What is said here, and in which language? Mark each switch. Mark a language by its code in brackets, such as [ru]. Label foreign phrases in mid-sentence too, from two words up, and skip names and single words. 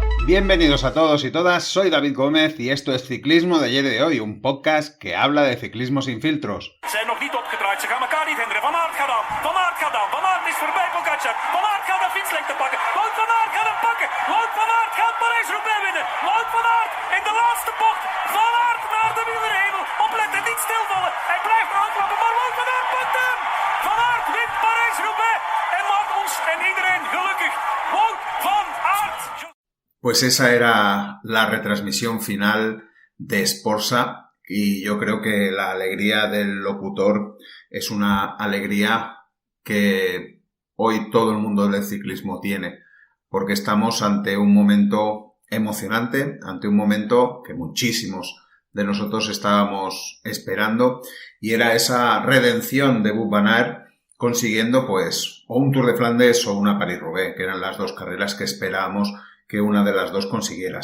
[es] Bienvenidos a todos y todas, soy David Gómez y esto es Ciclismo de ayer y de hoy, un podcast que habla de ciclismo sin filtros. [nl] Zijn nog niet opgedraaid, ze gaan elkaar niet hinderen. Van Aert gaat aan, Van Aert is voorbij Pogačar. Van Aert gaat de fietslengte pakken, Wout van Aert gaat hem pakken. Wout van Aert gaat Parijs-Roubaix winnen. Wout van Aert in de laatste bocht, Van Aert naar de wielerhemel. Opletten, niet stilvallen, hij blijft aanklappen, maar Wout van Aert pakt hem. Van Aert wint Parijs-Roubaix en maakt ons en iedereen gelukkig. Wout van Aert. [es] Pues esa era la retransmisión final de Sporza y yo creo que la alegría del locutor es una alegría que hoy todo el mundo del ciclismo tiene, porque estamos ante un momento emocionante, ante un momento que muchísimos de nosotros estábamos esperando y era esa redención de Wout van Aert consiguiendo pues o un Tour de Flandes o una París-Roubaix, que eran las dos carreras que esperábamos que una de las dos consiguiera.